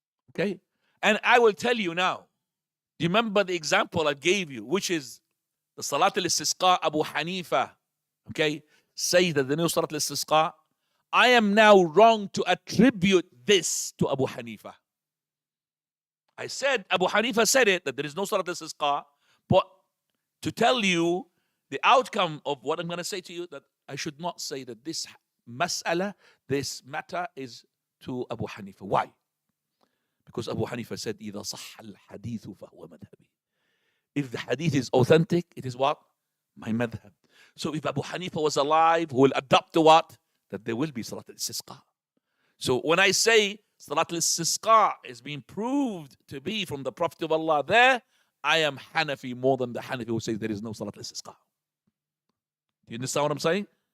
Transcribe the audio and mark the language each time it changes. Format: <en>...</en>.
<en>Okay? And I will tell you now, do you remember the example I gave you, which is the Salat al-Istisqa, Abu Hanifa, okay, say that the new Salat al-Istisqa, I am now wrong to attribute this to Abu Hanifa. I said, Abu Hanifa said it, that there is no Salat al-Istisqa, but to tell you the outcome of what I'm going to say to you, that I should not say that this mas'ala, this matter is to Abu Hanifa. Why? Because Abu Hanifa said,</en> <ar>إِذَا صَحَّ الْحَدِيثُ فَهُوَ مَذْهَبِي.</ar> <en>If the hadith is authentic, it is what? My madhab. So if Abu Hanifa was alive, who will adopt to what? That there will be Salat al-Istisqa. So when I say Salat al-Istisqa is being proved to be from the Prophet of Allah there, I am Hanafi more than the Hanafi who says there is no Salat al-Istisqa. Do you understand what I'm saying?</en>